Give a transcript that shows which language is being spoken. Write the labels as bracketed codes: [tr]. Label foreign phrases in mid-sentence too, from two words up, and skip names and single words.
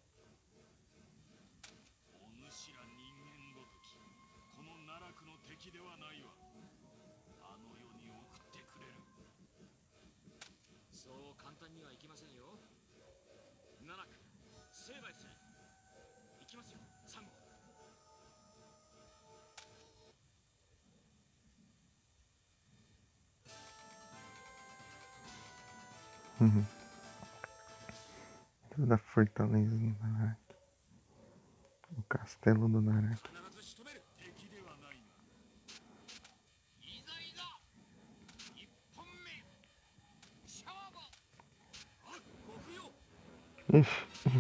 [ja] お主ら人間ごとき、この奈落の敵ではないわ。あの世に送ってくれる。そう簡単にはいきませんよ。ナラック、成敗する。行きますよ、サンゴ。 [pt] Da fortaleza do Narak. O castelo do Narak. [ja] 必ず仕留める。敵ではないが。いざいざ一本目勝負 [pt] Ixi.